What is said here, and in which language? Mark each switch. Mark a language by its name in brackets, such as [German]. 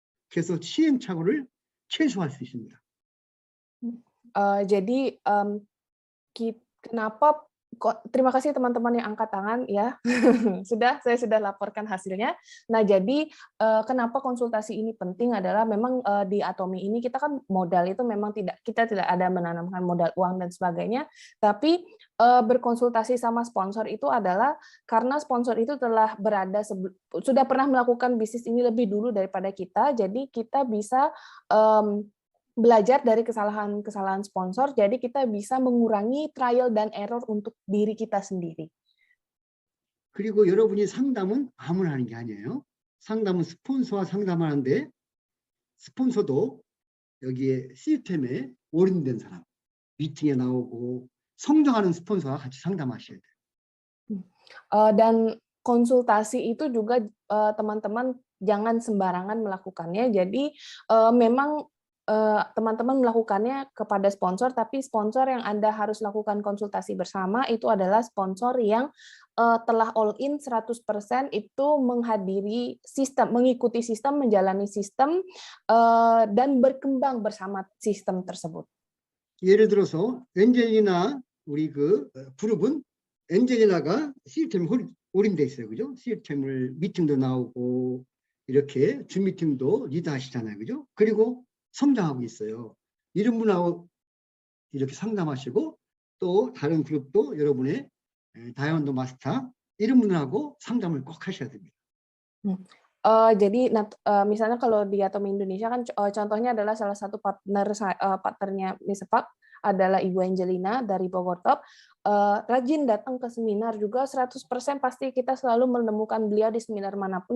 [Korean] 그래서 시행착오를 최소화할 수 있습니다. [Indonesian] Jadi kenapa Terima kasih teman-teman yang angkat tangan ya. Saya sudah laporkan hasilnya. Nah, jadi kenapa konsultasi ini penting adalah memang di Atomi ini kita kan modal itu memang kita tidak ada menanamkan modal uang dan sebagainya, tapi berkonsultasi sama sponsor itu adalah karena sponsor itu telah sudah pernah melakukan bisnis ini lebih dulu daripada kita, jadi kita bisa belajar dari kesalahan-kesalahan sponsor, jadi kita bisa mengurangi trial dan error untuk diri kita sendiri. [Korean] 그리고 여러분이 상담은 아무나 하는 게 아니에요. 상담은 스폰서와 상담하는데 스폰서도 여기에 시스템에 올인된 사람, 미팅에 나오고 성장하는 스폰서와 같이 상담하셔야 돼요. [Indonesian] Dan konsultasi itu juga teman-teman jangan sembarangan melakukannya. Jadi memang teman-teman melakukannya kepada sponsor, tapi sponsor yang Anda harus lakukan konsultasi bersama itu adalah sponsor yang telah all in 100% itu menghadiri sistem, mengikuti sistem, menjalani sistem, dan berkembang bersama sistem tersebut. [Korean] 예를 들어서 엔젤리나 우리 그 그룹은 엔젤리나가 시스템 올인돼 있어요, 그죠? 시스템을 미팅도 나오고 이렇게 줌 미팅도 리드하시잖아요, 그죠? 그리고 성장하고 있어요. 이런 분하고 이렇게 상담하시고 또 다른 그룹도 여러분의 다이아몬드 마스터 이런 분하고 상담을 꼭 하셔야 됩니다. [Indonesian] Jadi misalnya kalau di Atomi Indonesia kan contohnya adalah salah satu partnernya Miss Pak adalah Ibu Angelina dari Bogor Top. Rajin datang ke seminar juga 100% pasti kita selalu menemukan beliau di seminar manapun.